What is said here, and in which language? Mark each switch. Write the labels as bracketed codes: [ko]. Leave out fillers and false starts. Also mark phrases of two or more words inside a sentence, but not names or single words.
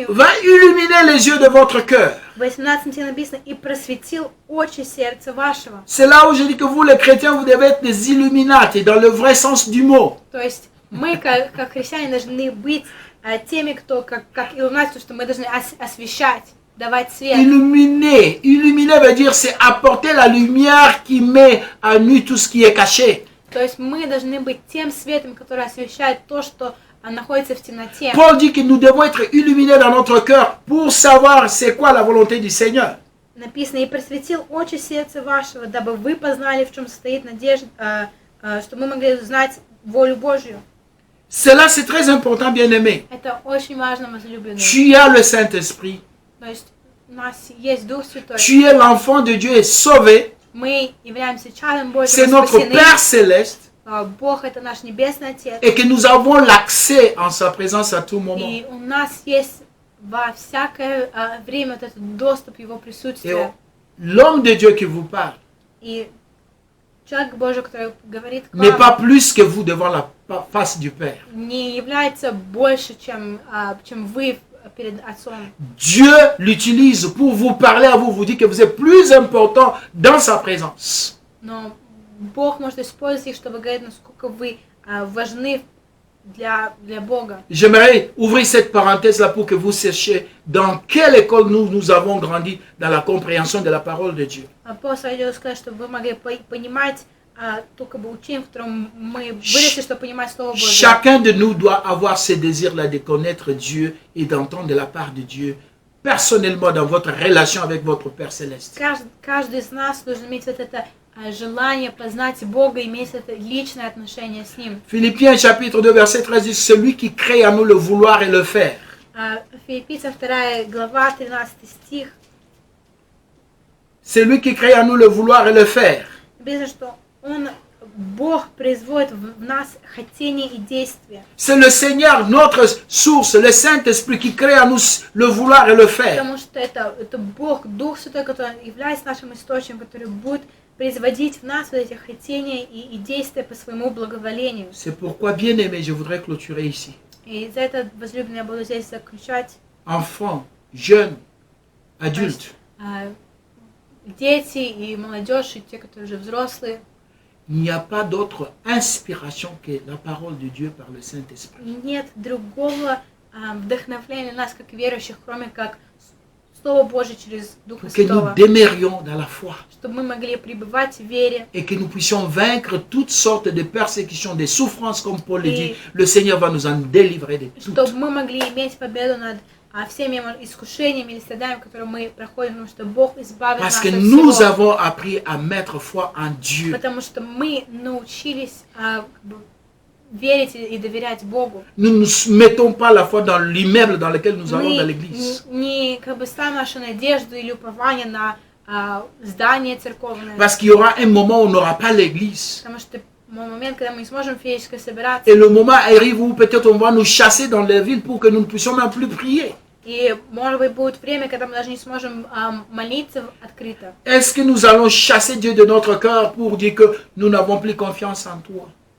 [fr] va illuminer les yeux de votre cœur. [ru] в 18 стихе написано «И просветил очи сердца вашего». [fr] C'est là où je dis que vous, les chrétiens, vous devez être des illuminati dans le vrai sens du mot. [ru] То есть мы, как христиане, должны быть теми, кто, как иллюминати, что мы должны освещать, давать свет. [fr] Illuminer. Illuminer veut dire c'est apporter la lumière qui met à nu tout ce qui est caché. [ru] То есть мы должны быть тем светом, который освещает то, что находится в темноте. [fr] Paul dit que nous devons être illuminés dans notre cœur pour savoir c'est quoi la volonté du Seigneur. [ru] Написано, и просветил очи сердца вашего, дабы вы познали, в чем состоит надежда, чтобы мы могли узнать волю Божью. [fr] Cela c'est très important, bien-aimé. [ru] Это очень важно, возлюбленные. [fr] Tu as le Saint-Esprit. [ru] То есть у нас есть Дух Святой. [fr] Tu es l'enfant de Dieu et sauvé. [ru] Мы являемся чадом Божьим, [fr] C'est notre [ru] спасены. [fr] Père céleste. [ru] Бог это наш Небесный Отец. [fr] Et que nous avons l'accès en sa présence à tout moment. [ru] И у нас есть во всякое время вот этот доступ к Его [fr] Et [ru] присутствию. [fr] l'homme de Dieu qui vous parle [ru] И человек Божий, который говорит к [fr] n'est pas [ru] вам, [fr] plus que vous devant la face du Père. [ru] не является больше, чем вы перед Отцом. [fr] Dieu l'utilise pour vous parler à vous, vous dit que vous êtes plus important dans sa présence. [ru] Но Бог может использовать их, чтобы говорить, насколько вы важны для Бога. [fr] J'aimerais ouvrir cette parenthèse-là pour que vous sachiez dans quelle école nous avons grandi dans la compréhension de la parole de Dieu. [ru] Просто хотела сказать, чтобы вы могли понимать только бы учение, в котором мы выросли, чтобы понимать Слово Божье. [fr] Chacun de nous doit avoir ce désir-là de connaître Dieu et d'entendre de la part de Dieu personnellement dans votre relation avec votre Père Céleste. [ru] Каждый из нас должен иметь вот это желание познать Бога, иметь это личное отношение с Ним. [fr] Philippiens chapitre 2 verset 13 dit celui qui crée en nous le vouloir et le faire. [ru] Филиппийцам 2 глава, 13 стих. [fr] C'est lui qui crée en nous le vouloir et le faire. [ru] Написано, что Бог производит в нас хотение и действие. [fr] C'est le Seigneur, notre source, le Saint-Esprit qui crée en nous le vouloir et le faire. [ru] Потому что это Бог, Дух Святой, который является нашим источником, который будет производить в нас вот эти хотения и действия по своему благоволению. [fr] C'est pourquoi, bien-aimé, je voudrais clôturer ici. [ru] И за это, возлюбленный, я буду здесь заключать. [fr] Enfants, jeunes, adultes, [ru] Дети и молодежь, и те, которые уже взрослые. [fr] il n'y a pas d'autre inspiration que la parole de Dieu par le Saint-Esprit. [ru] Нет другого вдохновления нас, как верующих, кроме как Слово Божие через Духа [fr] Pour que nous [ru] Святого. [fr] demeurions dans la foi [ru] Чтобы мы могли пребывать в вере. [fr] et que nous puissions vaincre toutes sortes de persécutions, des souffrances, comme Paul le dit. Le Seigneur va nous en délivrer de toutes. [ru] Чтобы мы могли иметь победу над всеми искушениями или страданиями, которые мы проходим, потому что Бог избавит нас [fr] Parce [ru] от [fr] que [ru] всего. [fr] nous avons appris à mettre foi en Dieu. [ru] Потому что мы научились верить и доверять Богу. [fr] Nous ne mettons pas la foi dans l'immeuble dans lequel nous allons dans l'église. [ru] Мы не ставим нашу надежду или упование на здание церковное. [fr] Parce qu'il y aura un moment où on n'aura pas l'église. [ru] Потому что момент, когда мы не сможем физически собираться. [fr] Et le moment arrive où peut-être on va nous chasser dans les villes pour que nous ne puissions même plus prier. [ru] И, может быть, будет время, когда мы даже не сможем молиться открыто. [fr] Est-ce que nous allons chasser Dieu de notre cœur pour dire que nous n'avons plus confiance en toi?